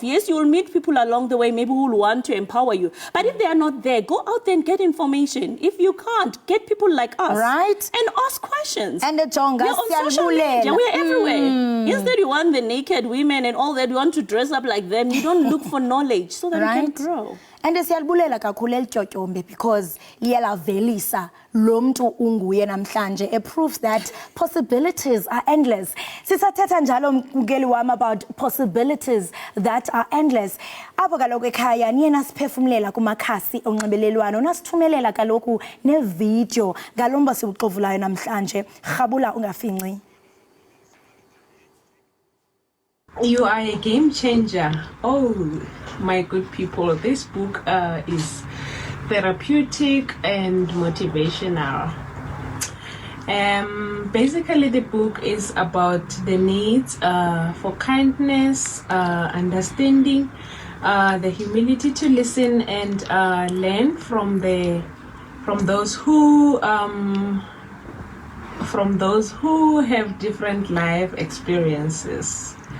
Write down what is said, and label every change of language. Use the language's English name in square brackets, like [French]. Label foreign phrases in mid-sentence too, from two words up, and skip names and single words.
[English] Yes, you will meet people along the way, maybe who will want to empower you. But if they are not there, go out there and get information. If you can't, get people like us. Right. And ask questions. And the Jonga, we're on social media. We're everywhere. Instead, you want the naked women and all that. You want to dress up like them. You don't look for knowledge so that you can grow. [Xhosa] And siyalibulela kakhulu elityotyombe because liyalavelisa lo mntu unguye namhlanje. [English] It proves that possibilities are endless. [Xhosa] Sisathetha njalo mkeli wam [English] about possibilities that are endless. [Xhosa] Apho kaloku ekhaya niye nasiphefumlela kumakhasi onxibelelwano nasithumelela kaloku nevideo ngalo mba siwuxovulayo namhlanje. Rhabula ungafinci. [English] You are a game changer. Oh, my good people. This book is therapeutic and motivational. Basically, the book is about the needs for kindness, understanding, the humility to listen and learn from those who have different life experiences.